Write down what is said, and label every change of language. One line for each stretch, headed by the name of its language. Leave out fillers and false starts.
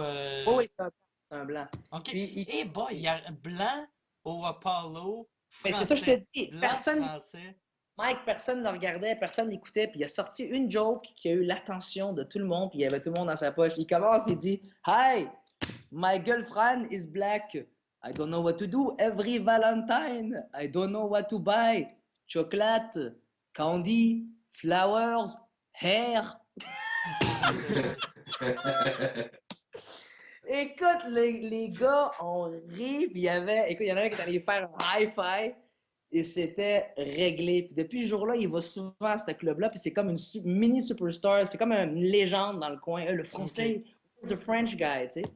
French: Oh, oui, c'est un blanc. OK. Puis, Eh boy, il y a un blanc au Apollo, mais c'est ça que je te français. dis. Blanc français. Mike, personne ne le regardait, personne ne l'écoutait, puis il a sorti une joke qui a eu l'attention de tout le monde, puis il y avait tout le monde dans sa poche. Il commence, il dit
English: Hi, my girlfriend is black. I don't know what to do every Valentine. I don't know what to buy. Chocolate, candy, flowers, hair.
French: Écoute, les gars ont ri, puis il y en a un qui est allé faire un high-five. et c'était réglé. Puis depuis ce jour-là, il va souvent à ce club-là, puis c'est comme une mini superstar, c'est comme une légende dans le coin. Le OK. français,
English: the French guy,
French: tu sais.